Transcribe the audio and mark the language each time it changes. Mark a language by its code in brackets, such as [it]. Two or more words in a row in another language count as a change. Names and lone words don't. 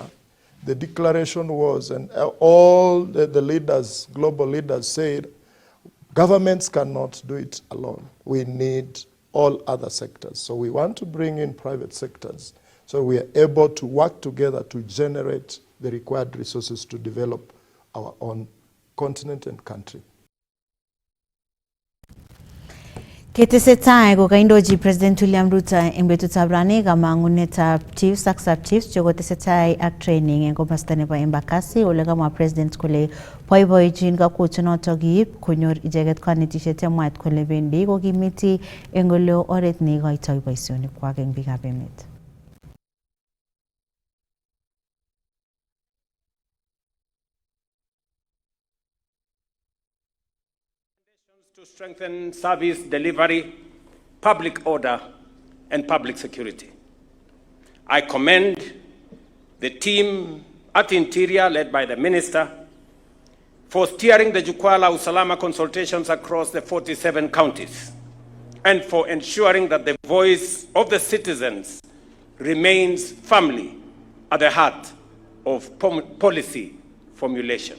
[en] The declaration was, and all the leaders, global leaders said, governments cannot do it alone. We need all other sectors. So we want to bring in private sectors so we are able to work together to generate the required resources to develop our own continent and country. [kln] Ketesetai kokaindochi President William Ruto eng betutab rani kamang'unetab chiefs ak sub-chiefs chekotesetai ak training eng komasta nebo Embakasi ole kamwa President kole boiboichin kakwoutienoto kiib konyor icheket kanetisiet yamwaat kole bendi kokimiti eng ole oret neikoitoi boisionikwak eng biikab emet. [en] To strengthen service delivery, public order, and public security. I commend the team at Interior, led by the Minister, for steering the Jukwaa la Usalama consultations across the 47 counties, and for ensuring that the voice of the citizens remains firmly at the heart of policy formulation.